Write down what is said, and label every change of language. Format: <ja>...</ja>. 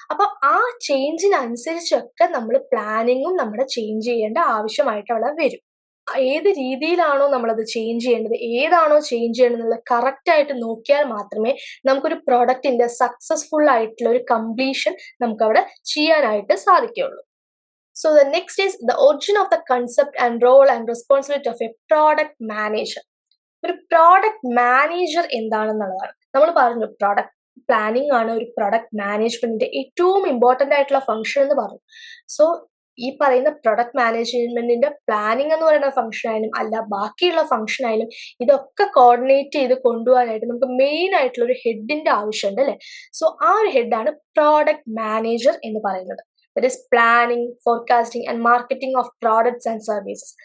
<ml>അപ്പൊ ആ ചേഞ്ചിനനുസരിച്ചൊക്കെ നമ്മൾ പ്ലാനിങ്ങും നമ്മുടെ ചേഞ്ച് ചെയ്യേണ്ട ആവശ്യമായിട്ട് അവിടെ വരും. ഏത് രീതിയിലാണോ നമ്മളത് ചേഞ്ച് ചെയ്യേണ്ടത്, ഏതാണോ ചേഞ്ച് ചെയ്യേണ്ടത് എന്നുള്ളത് കറക്റ്റ് ആയിട്ട് നോക്കിയാൽ മാത്രമേ നമുക്കൊരു പ്രൊഡക്റ്റിന്റെ സക്സസ്ഫുൾ ആയിട്ടുള്ള ഒരു കംപ്ലീഷൻ നമുക്ക് അവിടെ ചെയ്യാനായിട്ട് സാധിക്കുകയുള്ളൂ.</ml> <en>So the next is the origin of the concept and role and responsibility of a product manager.</en> <ml>ഒരു പ്രോഡക്റ്റ് മാനേജർ എന്താണെന്നുള്ളതാണ്. നമ്മൾ പറഞ്ഞു പ്രോഡക്റ്റ് പ്ലാനിങ് ആണ് ഒരു പ്രൊഡക്റ്റ് മാനേജ്മെന്റിന്റെ ഏറ്റവും ഇമ്പോർട്ടന്റ് ആയിട്ടുള്ള ഫംഗ്ഷൻ എന്ന് പറഞ്ഞു. സോ ഈ പറയുന്ന പ്രൊഡക്റ്റ് മാനേജ്മെന്റിന്റെ പ്ലാനിങ് എന്ന് പറയുന്ന ഫംഗ്ഷൻ ആയാലും അല്ല ബാക്കിയുള്ള ഫംഗ്ഷൻ ആയാലും ഇതൊക്കെ കോർഡിനേറ്റ് ചെയ്ത് കൊണ്ടുപോകാനായിട്ട് നമുക്ക് മെയിൻ ആയിട്ടുള്ള ഒരു ഹെഡിന്റെ ആവശ്യമുണ്ട് അല്ലെ. സോ ആ ഒരു ഹെഡാണ് പ്രോഡക്റ്റ് മാനേജർ എന്ന് പറയുന്നത്.</ml> <en>That is planning, forecasting and marketing of products and services.</en>